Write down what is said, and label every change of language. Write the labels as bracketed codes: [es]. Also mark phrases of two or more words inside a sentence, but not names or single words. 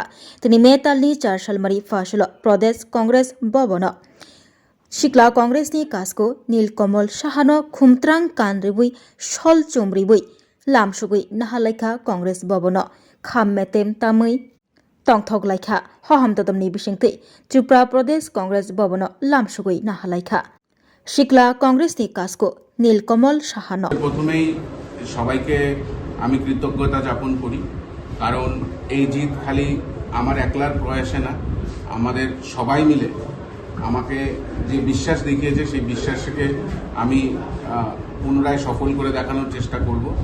[trp] दिनै मेतालनि चारसालमारि फासल प्रदेश कांग्रेस भवन सिक्ला कांग्रेसनि कास्को नीलकमल साहानो खुमत्रां कानरिबुई सल चुमरिबुई लामसुगुई नाहालायखा कांग्रेस भवन खाम मेतेम तामै तंथगलायखा हहामददमनि बिसिंथै त्रिपुरा प्रदेश कांग्रेस भवन लामसुगुई नाहालायखा सिक्ला कांग्रेसनि कास्को নীলকমল সাহানো। [bn] প্রথমেই সবাইকে আমি কৃতজ্ঞতা জ্ঞাপন করি, কারণ এই জিত খালি আমার একলার প্রয়াসে না, আমাদের সবাই মিলে আমাকে যে বিশ্বাস দেখিয়েছে সেই বিশ্বাসকে আমি পুনরায় সফল করে দেখানোর চেষ্টা করব।